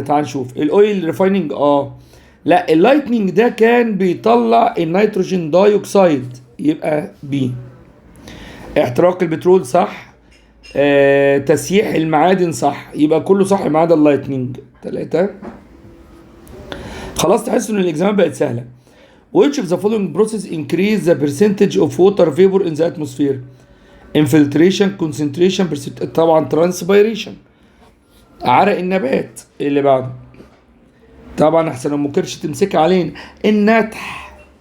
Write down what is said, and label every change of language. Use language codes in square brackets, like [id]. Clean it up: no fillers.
[ar] تعال نشوف الأويل ريفايننج. لا، اللايتنينج ده كان بيطلع النيتروجين دايوكسيد، يبقى بي. احتراق البترول صح. تسييح المعادن صح، يبقى كله صح ما عدا اللايتنينج. 3. خلاص تحس ان الاكزامات بقت سهله. [en] Which of the following process increase the percentage of water vapor in the atmosphere? Infiltration, concentration, طبعا transpiration، عرق النبات. [ar] اللي بعده طبعا احسن ام كرش تمسك علينا النتح.